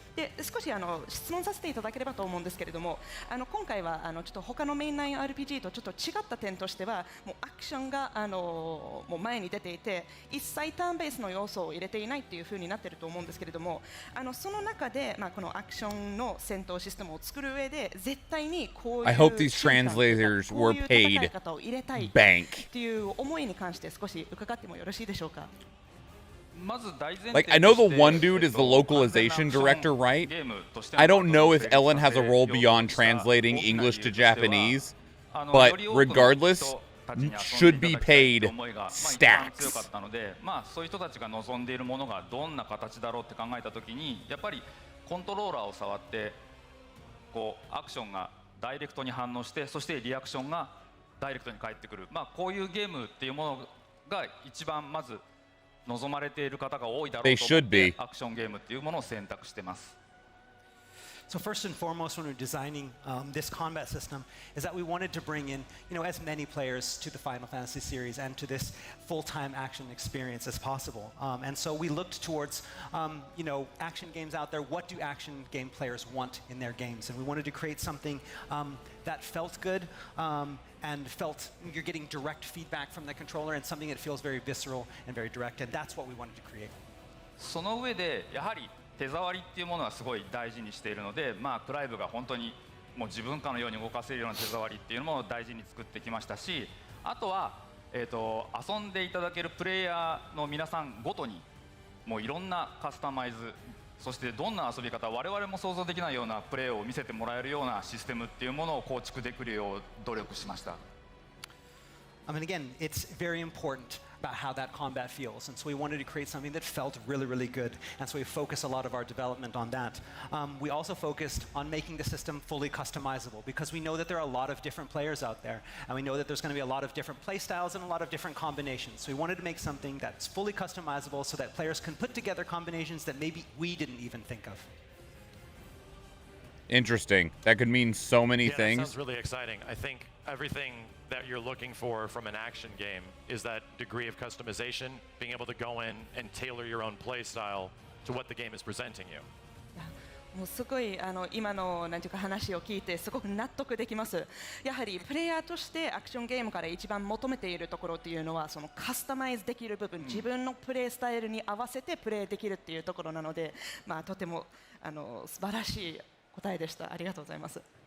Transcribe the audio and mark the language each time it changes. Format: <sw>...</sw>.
<ja>で少し質問させていただければと思うんですけれども、今回はちょっと他のメインライン RPG とちょっと違った点としてはもうアクションがもう前に出ていて一切ターンベースの要素を入れていないというふうになっていると思うんですけれども、その中でこのアクションの戦闘システムを作る上で絶対にこういう</ja> <en>I hope these translators were paid bank.</en> <ja>っていう思いに関して少し伺ってもよろしいでしょうか。</ja> <en>Like, I know the one dude is the localization director, right? I don't know if Ellen has a role beyond translating English to Japanese, but regardless, should be paid stacks.</en> <ja>そういう人たちが望んでいるものがどんな形だろうって考えたときに、やっぱりコントローラーを触ってこうアクションがダイレクトに反応して、そしてリアクションがダイレクトに返ってくる、こういうゲームっていうものが一番まず望まれている方が多いだろうと思ってアクションゲームっていうものを選択してます。</ja> <en>So first and foremost, when we're designing this combat system, is that we wanted to bring in, as many players to the Final Fantasy series and to this full-time action experience as possible. And so we looked towards, action games out there. What do action game players want in their games? And we wanted to create something that felt good and felt you're getting direct feedback from the controller, and something that feels very visceral and very direct. And that's what we wanted to create.</en> <ja>その上でやはり手触りっていうものはすごい大事にしているので、クライブが本当にもう自分かのように動かせるような手触りっていうのも大事に作ってきましたし、あとは、遊んでいただけるプレイヤーの皆さんごとにもういろんなカスタマイズ、そしてどんな遊び方、我々も想像できないようなプレーを見せてもらえるようなシステムっていうものを構築できるよう努力しました。</ja> <en>I mean, again, it's very important about how that combat feels, and so we wanted to create something that felt really, really good, and so we focused a lot of our development on that. We also focused on making the system fully customizable, because we know that there are a lot of different players out there, and we know that there's going to be a lot of different play styles and a lot of different combinations. So we wanted to make something that's fully customizable so that players can put together combinations that maybe we didn't even think of. Interesting. That could mean so many That things. sounds really exciting. I think everything that you're looking for from an action game is that degree of customization, being able to go in and tailor your own play style to what the game is presenting you.</en> <ja>もうすごい今のなんていうか話を聞いてすごく納得できます。やはりプレイヤーとしてアクションゲームから一番求めているところっていうのはそのカスタマイズできる部分、自分のプレイスタイルに合わせてプレイできるっていうところなので、とても素晴らしい答えでした。ありがとうございます。</ja>